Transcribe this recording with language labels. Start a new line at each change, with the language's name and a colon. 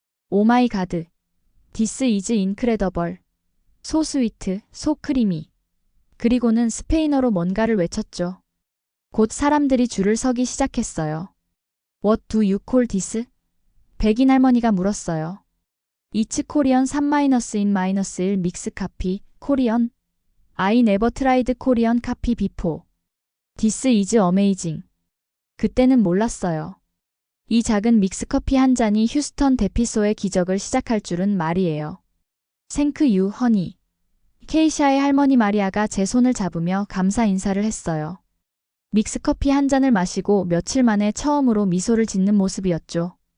English: 오 마이 가드. This is incredible. So sweet, so creamy.
Korean: 그리고는 스페인어로 뭔가를 외쳤죠. 곧 사람들이 줄을 서기 시작했어요.
English: What do you call this?
Korean: 백인 할머니가 물었어요.
English: It's Korean 3-1 믹스 카피, 코리언. I never tried Korean coffee before. This is amazing.
Korean: 그때는 몰랐어요. 이 작은 믹스커피 한 잔이 휴스턴 대피소의 기적을 시작할 줄은 말이에요.
English: Thank you, honey.
Korean: 케이샤의 할머니 마리아가 제 손을 잡으며 감사 인사를 했어요. 믹스커피 한 잔을 마시고 며칠 만에 처음으로 미소를 짓는 모습이었죠.